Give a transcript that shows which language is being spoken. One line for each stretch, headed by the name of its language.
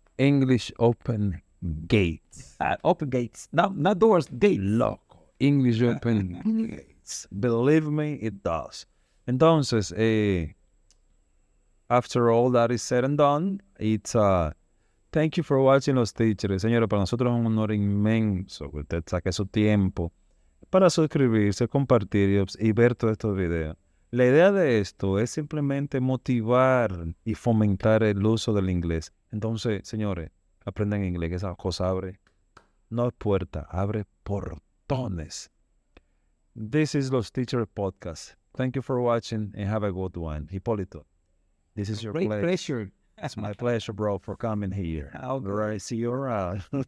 English: English open gates. Open gates. Not doors, gates. Loco. English open gates. Believe me, it does. Entonces, after all that is said and done, it's thank you for watching Los Teachers.
Spanish: Señores, para nosotros es un honor inmenso que usted saque su tiempo para suscribirse, compartir y ver todos estos videos. La idea de esto es simplemente motivar y fomentar el uso del inglés. Entonces, señores, aprendan inglés, que esa cosa abre, no puerta, abre portones.
English: This is Los Teachers Podcast. Thank you for watching and have a good one. Hipolito, this is your Great pleasure. pleasure. It's my pleasure, bro, for coming here. All All right, see you around.